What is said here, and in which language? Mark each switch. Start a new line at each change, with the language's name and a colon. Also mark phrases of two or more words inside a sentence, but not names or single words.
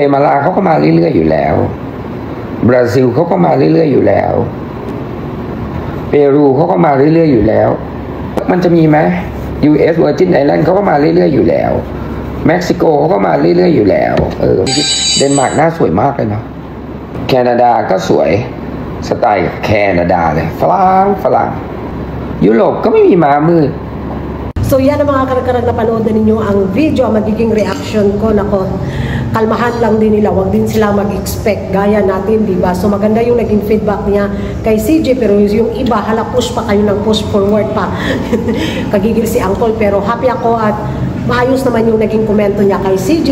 Thai: มาลาเขาก็มาเรื่อยๆอยู่แล้วบราซิลเขาก็มาเรื่อยๆอยู่แล้วเปรูเขาก็มาเรื่อยๆอยู่แล้วมันจะมีไหม US Virgin Island เขาก็มาเรื่อยๆอยู่แล้วเม็กซิโกเขาก็มาเรื่อยๆอยู่แล้วเดนมาร์กหน้าสวยมากเลยเนาะแคนาดาก็สวยสไตล์แคนาดาเลยฝรั่งยุโรปก็ไม่มีม้ามืด.
Filipino: So yan ang mga karag-karag na panood na ninyo ang video, magiging reaction ko. Nako, kalmahan lang din nila, wag din sila mag-expect gaya natin, diba? So maganda yung naging feedback niya kay CJ, pero yung iba hala push pa kayo ng
English: push forward
Filipino: pa. Kagigil si Angkol, pero happy ako at maayos naman yung naging komento niya kay CJ.